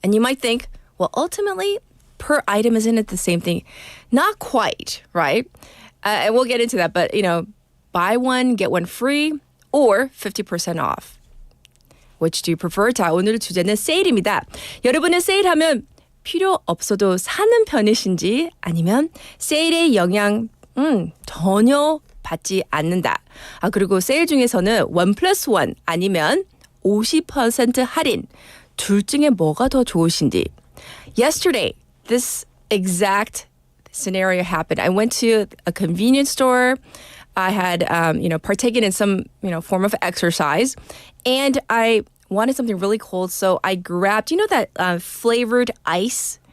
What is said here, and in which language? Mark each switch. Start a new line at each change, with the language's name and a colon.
English: And you might think, well, ultimately, per item, isn't it the same thing? Not quite, right? And we'll get into that. But, buy one, get one free, or 50% off. Which do you prefer?
Korean: 자, 오늘의 주제는 세일입니다. 여러분은 세일하면 필요 없어도 사는 편이신지 아니면 세일의 영향 전혀 받지 않는다. 그리고 세일 중에서는 1+1 아니면 50% 할인 둘 중에 뭐가 더 좋으신지.
English: Yesterday, this exact scenario happened. I went to a convenience store. I had, partaken in some, form of exercise, and I wanted something really cold, so I grabbed, that flavored ice.